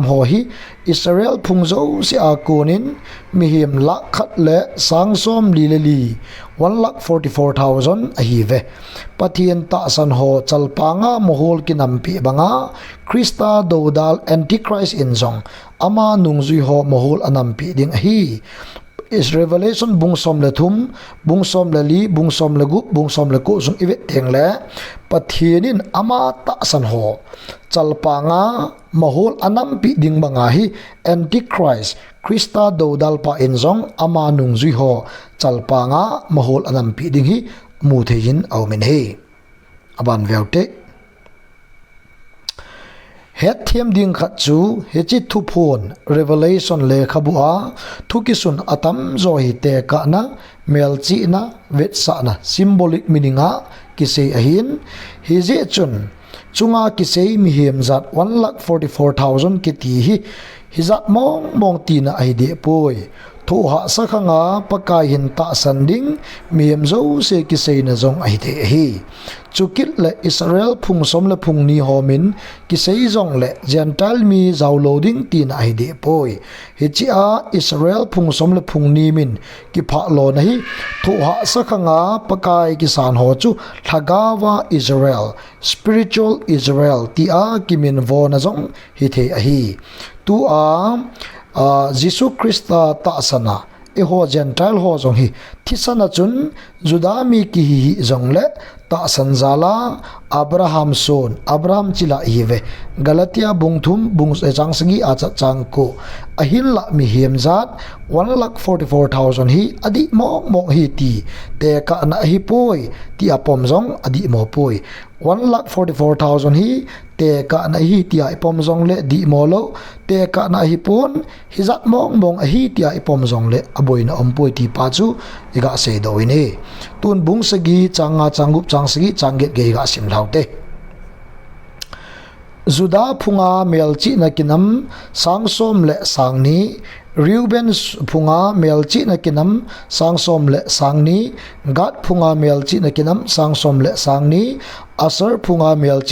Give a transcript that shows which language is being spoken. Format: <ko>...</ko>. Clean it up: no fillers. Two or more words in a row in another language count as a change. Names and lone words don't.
<tcz>ho hi Israel phungzo se akonin mihim la khat le sangsom lileli 1,44,000 ahive pathin ta san ho chalpanga mohol kinam pi banga Krista dodal antichrist in jong ama nungzui ho mohol anam pi ding hi is revelation bungsom le thum bungsom le li bungsom le gu bungsom le ko sung ive teng le pathinin ama ta san ho chalpanga mahol anam pi ding banga hi antichrist Krista dodal pa in jong ama nungzui ho chalpanga mahol anam pi ding hi mu thein aumen he aban veute het thiam ding khat chu hechi thu phon revelation le khabua thukisun atam zo hi te ka na melchi na vetsa na</tcz> <en>symbolic meaninga</en> <tcz>kise ahin hi je chun chunga kise mi hem zat 1,44,000 ki ti hi hizat mong ti na ai de poi thu ha sakhanga pakai hin ta sanding miem zo se kise na zong ai de hi chukit le Israel phung som le phung ni homin kisei jong le gentile mi zaw loading tin ai de poi hichia Israel phung som le phung ni min ki pha lo na hi thu ha sakhanga pakai ki san ho chu thagawa Israel spiritual Israel ti a kimin vo na jong hi the a hi tu a Jisu Krista ta sana e ho gentile ho jong hi thisana chun judami ki hi jong le ta sanjala Abraham son Abraham chila hive Galatia bungthum bung changsagi acha changko ahin la mi hemzat 1,44,000 hi adi mo hi ti te ka na hi poi ti apom jong adi mo poi 1,44,000 hi te ka na hi ti ai pom jong le di mo lo te ka na hi pon hizat mong hi ti ai pom jong le aboina ompoi ti pa chu iga se do ine tun bung sagi changa changup changsagi changget ge ga sim laute juda phunga melchi na kinam sangsom le sangni Reuben phunga melchi na kinam sangsom le sangni Gad phunga melchi na kinam sangsom le sangni Aser phunga melchi</tcz>